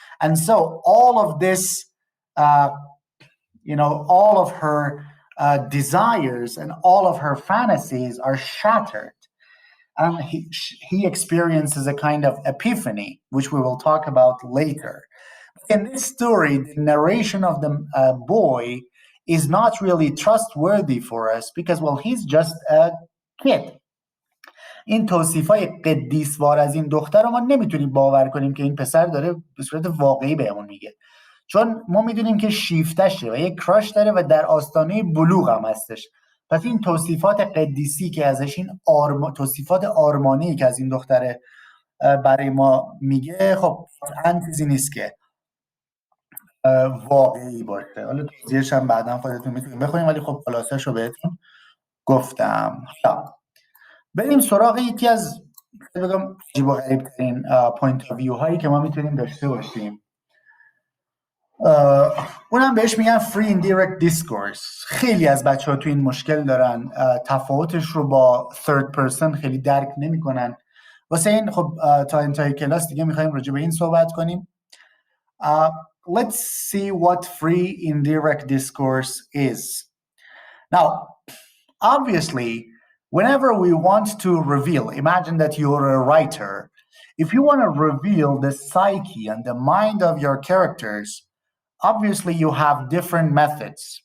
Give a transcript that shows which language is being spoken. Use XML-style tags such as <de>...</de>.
<en>And so all of this, all of her desires and all of her fantasies are shattered. And he experiences a kind of epiphany, which we will talk about later. In this story, the narration of the boy is not really trustworthy for us because, well, he's just a kid.</en> <fa>این توصیفای قدیسوار از این دختر رو ما نمیتونیم باور کنیم که این پسر داره به صورت واقعی بهمون میگه، چون ما میدونیم که شیفتشه و یک کراش داره و در آستانه بلوغ هم هستش. پس این توصیفات قدیسی که ازش، این توصیفات آرمانی که از این دختره برای ما میگه، خب قطعاً چیزی نیست که واقعی باشه. حالا توضیحش هم بعدا خودتون میتونید بخونید، ولی خب خلاصش رو بهتون گفتم. بریم سراغ یکی از بگم عجیب و غریب ترین پوینت آف ویو هایی که ما میتونیم داشته باشیم. اونم بهش میگن free indirect discourse. خیلی از بچه‌ها تو این مشکل دارن، تفاوتش رو با third person خیلی درک نمی‌کنن. واسه این خب تا انتهای کلاس دیگه می‌خوایم راجع به این صحبت کنیم.</fa> <en>Let's see what free indirect discourse is. Now, obviously, whenever we want to reveal, imagine that you're a writer. If you want to reveal the psyche and the mind of your characters, obviously you have different methods.</en>